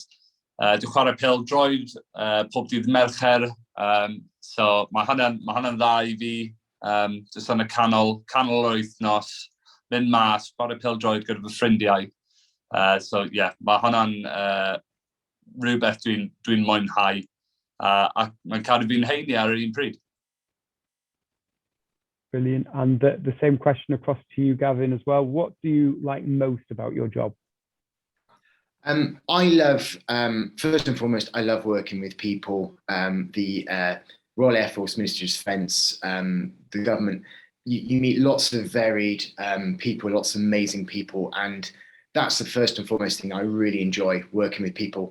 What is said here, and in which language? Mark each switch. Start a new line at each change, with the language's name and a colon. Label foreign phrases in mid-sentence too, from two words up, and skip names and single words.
Welsh: Dwi'n chwarae pêl-droed pob dydd Mercher, so mae hwnna'n dda i fi. Jyst yn y canol wythnos, mynd mas, chwarae pêl-droed gyda fy ffrindiau.
English: So yeah,
Welsh: mae hwnna'n rhywbeth dwi'n mwynhau, a mae'n cadw fi'n heini ar yr un pryd.
English: Brilliant. And the same question across to you, Gavin, as well. What do you like most about your job? I love, first and foremost, I love working with people. The Royal Air Force Ministry of Defence, the government, you meet lots of varied people, lots of amazing people, and that's the first and foremost thing I really enjoy, working with people.